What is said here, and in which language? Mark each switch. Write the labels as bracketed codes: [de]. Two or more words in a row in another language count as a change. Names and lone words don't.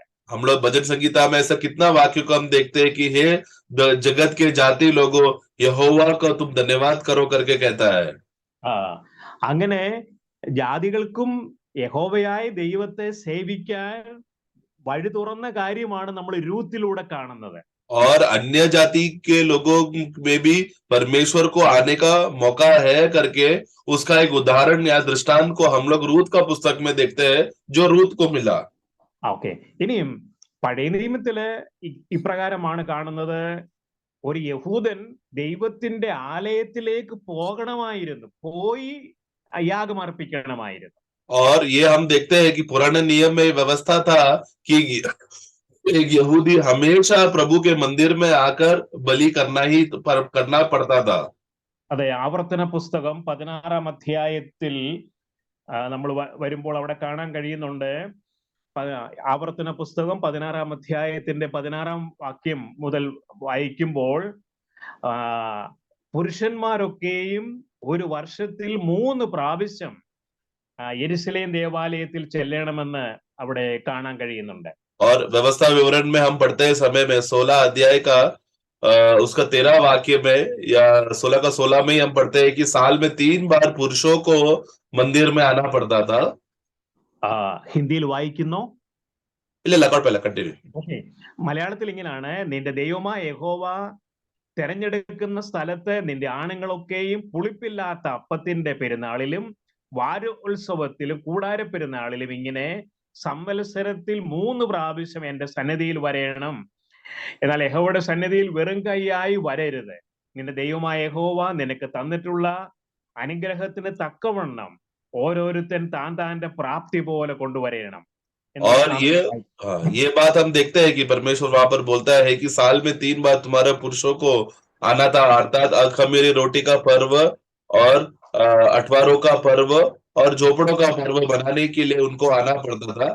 [hi] हम लोग भजन संगीता में ऐसा कितना वाक्य को हम देखते हैं कि हे जगत के जाति लोगों, यहोवा को तुम धन्यवाद करो करके कहता है। [ml] ആ അങ്ങനെ ജാതികൾക്കും യഹോവയായ ദൈവത്തെ സേവിക്കാൻ വഴി തുറന്ന കാര്യമാണ് നമ്മൾ രൂത്തിലൂടെ കാണുന്നത്. [hi] और अन्य जाति के लोगों में भी परमेश्वर को आने का मौका है करके उसका एक उदाहरण या दृष्टांत को हम लोग रूत का पुस्तक में देखते हैं, जो रूत को मिला। [ml] ഓക്കെ, ഇനിയും പഴയ നിയമത്തില് ഇപ്രകാരമാണ് കാണുന്നത്. ഒരു യഹൂദൻ ദൈവത്തിന്റെ ആലയത്തിലേക്ക് പോകണമായിരുന്നു, പോയി യാഗം അർപ്പിക്കണമായിരുന്നു. [hi] और ये हम देखते हैं कि पुराने नियम में व्यवस्था था कि एक यहूदी हमेशा प्रभु के मंदिर में आकर बलि करना पड़ता था। [ml] അതെ, ആവർത്തന പുസ്തകം 16-ാം അധ്യായത്തിൽ നമ്മൾ വരുമ്പോൾ അവിടെ കാണാൻ കഴിയുന്നുണ്ട്. ആവർത്തന പുസ്തകം 16-ാം അധ്യായത്തിന്റെ 16-ാം വാക്യം മുതൽ വായിക്കുമ്പോൾ പുരുഷന്മാരൊക്കെയും ഒരു വർഷത്തിൽ 3 പ്രാവശ്യം യെരുശലേം ദേവാലയത്തിൽ ചെല്ലണമെന്ന് അവിടെ കാണാൻ കഴിയുന്നുണ്ട്. [hi] और व्यवस्था विवरण में हम पढ़ते हैं समय में 16 अध्याय का उसका 13 वाक्य में या 16 का 16 में ही हम पढ़ते हैं कि साल में 3 बार पुरुषों को मंदिर में आना पड़ता था। [ml] ഹിന്ദിയിൽ വായിക്കുന്നോ? ഇല്ല, കുഴപ്പമില്ല, കണ്ടിന്യൂ. ഓക്കെ, മലയാളത്തിൽ ഇങ്ങനെയാണ്: നിന്റെ ദൈവമായ യഹോവ തെരഞ്ഞെടുക്കുന്ന സ്ഥലത്ത് നിന്റെ ആണുങ്ങളൊക്കെയും പുളിപ്പില്ലാത്ത അപ്പത്തിന്റെ പെരുന്നാളിലും വാരോത്സവത്തിലും കൂടാര പെരുന്നാളിലും ഇങ്ങനെ സംവത്സരത്തിൽ 3 പ്രാവശ്യം എന്റെ സന്നിധിയിൽ വരേണം. എന്നാൽ യഹോവയുടെ സന്നിധിയിൽ വെറും കൈയായി വരരുത്. നിന്റെ ദൈവമായ യഹോവ നിനക്ക് തന്നിട്ടുള്ള അനുഗ്രഹത്തിന് തക്കവണ്ണം ഓരോരുത്തൻ താന്റെ പ്രാപ്തി പോലെ കൊണ്ടുവരണം. [hi] और ये बात हम देखते हैं कि परमेश्वर वहां पर बोलता है कि साल में 3 बार तुम्हारे पुरुषों को आना था, अर्थात अखमीरी रोटी का पर्व और अठवारों का पर्व और झोपड़ों का पर्व बनाने के लिए उनको आना पड़ता था।